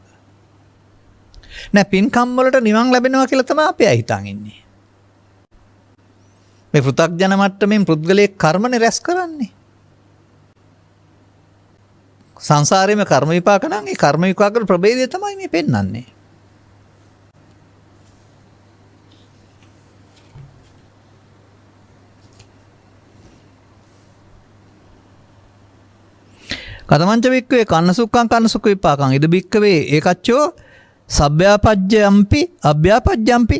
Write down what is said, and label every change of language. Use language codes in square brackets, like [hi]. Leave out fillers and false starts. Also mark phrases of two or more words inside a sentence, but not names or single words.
[si] නෑ පින්කම් වලට නිවන් ලැබෙනවා කියලා තමයි අපි හිතන් ඉන්නේ. මේ පෘථග්ජන මට්ටමින් පුද්ගලයේ කර්මනේ රැස් කරන්නේ. සංසාරේම කර්ම විපාක නම් ඒ කර්ම විපාක වල ප්‍රභේදය තමයි මේ පෙන්වන්නේ. [pi] කතමංච වික්කවේ කන්නසුක්ඛං කන්නසුක්ඛ විපාකං ඉද බික්කවේ ඒකච්චෝ සබ්භ්‍යාපජ්ජයම්පි අභ්‍යාපජ්ජම්පි